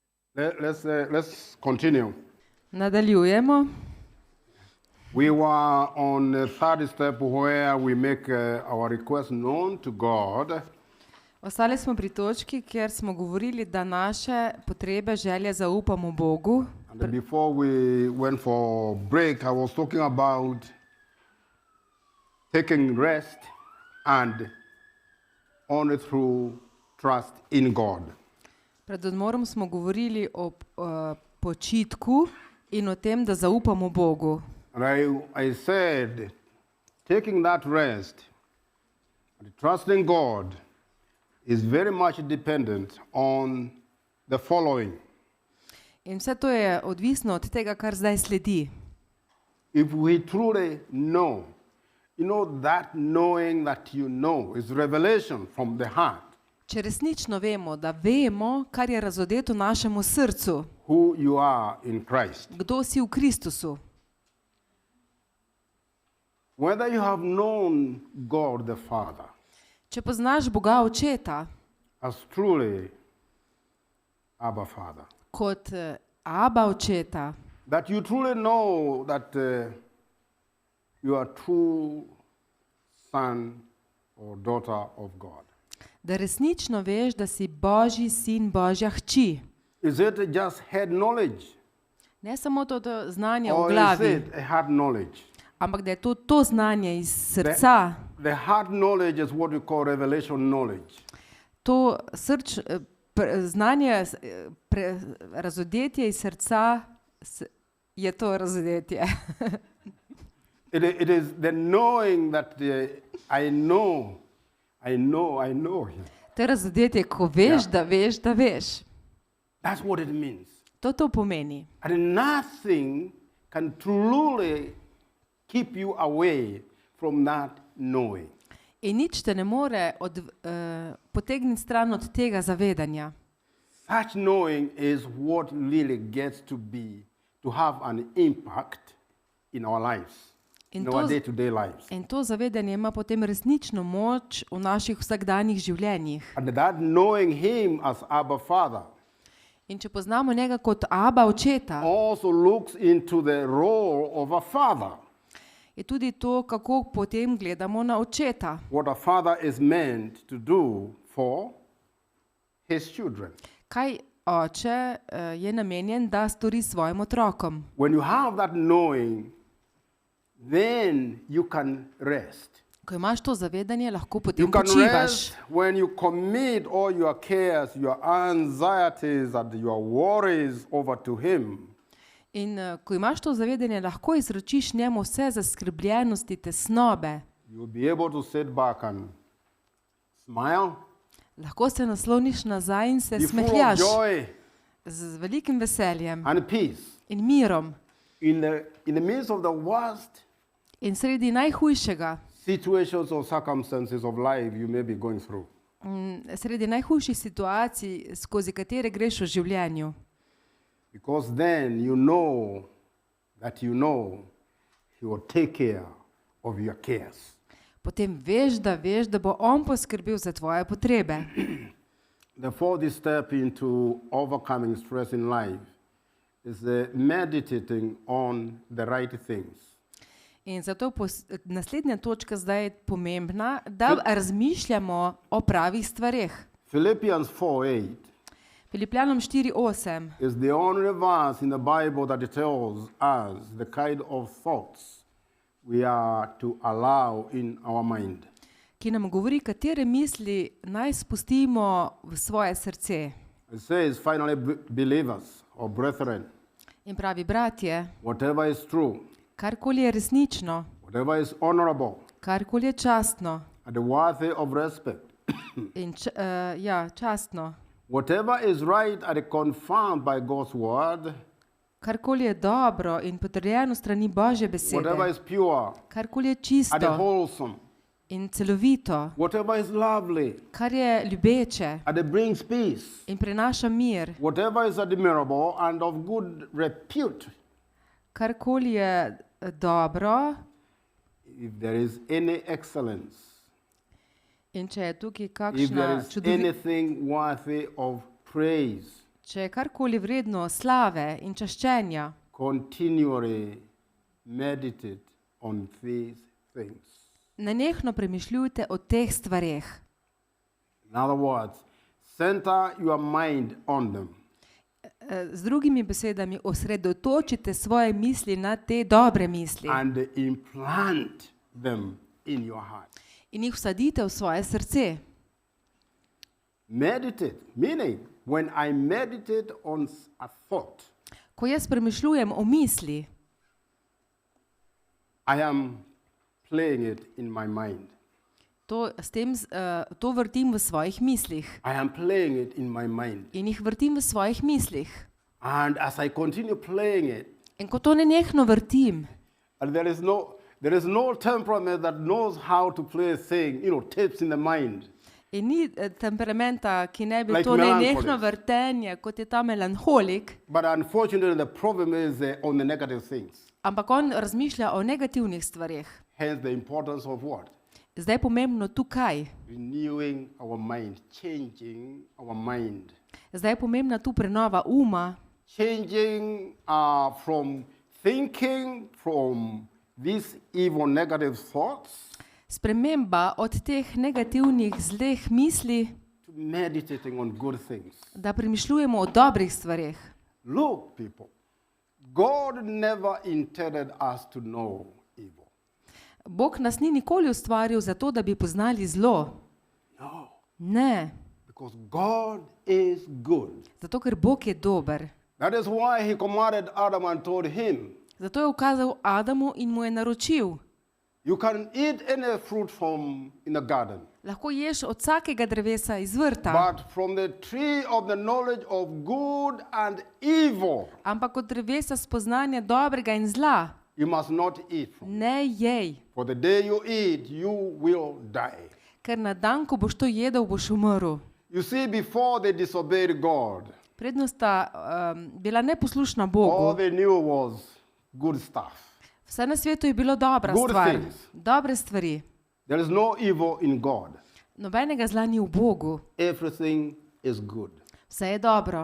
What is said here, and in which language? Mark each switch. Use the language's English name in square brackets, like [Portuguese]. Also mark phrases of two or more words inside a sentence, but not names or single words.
[English] Let's continue. [Slovenian] Nadaljujemo. [English] We were on the third step where we make our request known to God. [Slovenian] Ostali smo pri točki, kjer smo govorili, da naše potrebe, želje zaupamo Bogu. [English] And then before we went for break, I was talking about taking rest and only through trust in God. [Slovenian] Pred odmorom smo govorili o počitku in o tem, da zaupamo Bogu. [English] And I said, taking that rest and trusting God is very much dependent on the following. [Slovenian] In vse to je odvisno od tega, kar zdaj sledi. [English] If we truly know, that knowing that you know is revelation from the heart. [Slovenian] Če resnično vemo, da vemo, kar je razodeto našemu srcu, [English] Who you are in Christ. [Slovenian] kdo si v Kristusu. [English] Whether you have known God the Father [Slovenian] Če poznaš Boga Očeta [English] as truly Abba Father, [Slovenian] kot Aba Očeta, [English] that you truly know that you are true son or daughter of God. [Slovenian] da resnično veš, da si Božji sin, Božja hči. [English] Is it just head knowledge? [Slovenian] Ne samo to znanje v [English] Or is [Slovenian] glavi, [English] it a heart knowledge? [Slovenian] ampak da je to znanje iz srca. [English] The heart knowledge is what we call revelation knowledge. [Slovenian] To znanje, razodetje iz srca je to razodetje. [English] It is the knowing that I know. [Slovenian] To je razodetje, ko veš, da veš, da veš. [English] That's what it means. [Slovenian] To pomeni. [English] And nothing can truly keep you away from that knowing. [Slovenian] In nič te ne more potegniti stran od tega zavedanja. [English] Such knowing is what really gets to have an impact in our lives, in our day-to-day lives. [Slovenian] In to zavedanje ima potem resnično moč v naših vsakdanjih življenjih. [English] And that knowing Him as Abba Father [Slovenian] In če poznamo njega kot Aba Očeta, [English] also looks into the role of a father. [Slovenian] je tudi to, kako potem gledamo na Očeta. [English] What a father is meant to do for his children. [Slovenian] Kaj oče je namenjen, da stori svojim otrokom. [English] When you have that knowing, then you can rest. [Slovenian] Ko imaš to zavedanje, lahko potem [English] You can [Slovenian] počivaš. [English] rest when you commit all your cares, your anxieties, and your worries over to Him. [Slovenian] In ko imaš to zavedanje, lahko izročiš njemu vse zaskrbljenosti, tesnobe. [English] You'll be able to sit back and smile, [Slovenian] Lahko se nasloniš nazaj in se [English] be full of [Slovenian] smehljaš [English] joy [Slovenian] z velikim veseljem [English] and peace. [Slovenian] in mirom. [English] In the midst of the worst [Slovenian] In sredi najhujšega, [English] situations or circumstances of life you may be going through. [Slovenian] sredi najhujših situacij, skozi katere greš v življenju. [English] Because then you know that He will take care of your cares. [Slovenian] Potem veš, da bo on poskrbel za tvoje potrebe. [English] The fourth step into overcoming stress in life is meditating on the right things. [Slovenian] In zato naslednja točka zdaj je pomembna, da razmišljamo o pravih stvareh. [English] Philippians 4:8 [Slovenian] Filipljanom 4:8 [English] is the only verse in the Bible that tells us the kind of thoughts we are to allow in our mind. [Slovenian] ki nam govori, katere misli naj spustimo v svoje srce. [English] It says, finally, believers or brethren, [Slovenian] In pravi, bratje, [English] whatever is true, [Slovenian] karkoli je resnično, [English] whatever is honorable, [Slovenian] karkoli je častno [English] and worthy of respect, [Slovenian] in častno, [English] whatever is right and confirmed by God's word, [Slovenian] karkoli je dobro in potrjeno strani Božje [English] whatever [Slovenian] besede, [English] is pure [Slovenian] karkoli je [English] and [Slovenian] čisto [English] wholesome, [Slovenian] in celovito, [English] whatever is lovely [Slovenian] kar je ljubeče [English] and brings peace, [Slovenian] in prinaša mir, [English] whatever is admirable and of good repute, [Slovenian] karkoli je dobro [English] if there is any excellence, [Slovenian] in če je tukaj [English] if there [Slovenian] kakšna [English] is anything worthy of praise, [Slovenian] če je karkoli vredno slave in čaščenja, [English] continually meditate on these things. [Slovenian] nenehno premišljujte o teh stvareh. [English] In other words, center your mind on them. [Slovenian] Z drugimi besedami, osredotočite svoje misli na te dobre misli [English] And implant them in your heart. [Slovenian] in jih vsadite v svoje srce. [English] Meditate, meaning when I meditate on a thought, [Slovenian] Ko jaz premišljujem o misli, [English] I am playing it in my mind. [Slovenian] to vrtim v svojih mislih [English] I am playing it in my mind. [Slovenian] in jih vrtim v svojih mislih. [English] And as I continue playing it, [Slovenian] In ko to nenehno vrtim, [English] and there is no temperament that knows how to play a thing, tips in the mind. [Slovenian] in ni temperamenta, ki ne bi [English] Like [Slovenian] to nenehno [English] melancholies. [Slovenian] vrtenje, kot je ta melanholik, [English] But unfortunately, the problem is on the negative things. [Slovenian] ampak on razmišlja o negativnih stvareh. [English] Hence the importance of what? [Slovenian] Zdaj je pomembno tukaj. [English] Renewing our mind, changing our mind. [Slovenian] Zdaj je pomembna tu prenova uma, [English] Changing from thinking from these evil negative thoughts [Slovenian] sprememba od teh negativnih zleh misli, [English] to meditating on good things. [Slovenian] da premišljujemo o dobrih stvareh. [English] Look, people, God never intended us to know evil. [Slovenian] Bog nas ni nikoli ustvaril zato, da bi poznali zlo. [English] No, [Slovenian] Ne, [English] because God is good. [Slovenian] zato ker Bog je dober. [English] That is why he commanded Adam and told him, [Slovenian] Zato je ukazal Adamu in mu je naročil: [English] you can eat any fruit from in the garden, [Slovenian] lahko ješ od vsakega drevesa iz vrta, [English] but from the tree of the knowledge of good and evil, [Slovenian] ampak od drevesa spoznanja dobrega in zla [English] you must not eat from. [Slovenian] ne jej, [English] For the day you eat, you will die. [Slovenian] ker na dan, ko boš to jedel, boš umrl. [English] You see, before they disobeyed God, [Slovenian] Predno sta bila neposlušna [English] all [Slovenian] Bogu. [English] they knew was good stuff. [Slovenian] Vse na svetu je bilo dobra [English] Good [Slovenian] stvar, [English] things. [Slovenian] dobre stvari. [English] There is no evil in God. [Slovenian] Nobenega zla ni v Bogu, [English] Everything is good. [Slovenian] vse je dobro.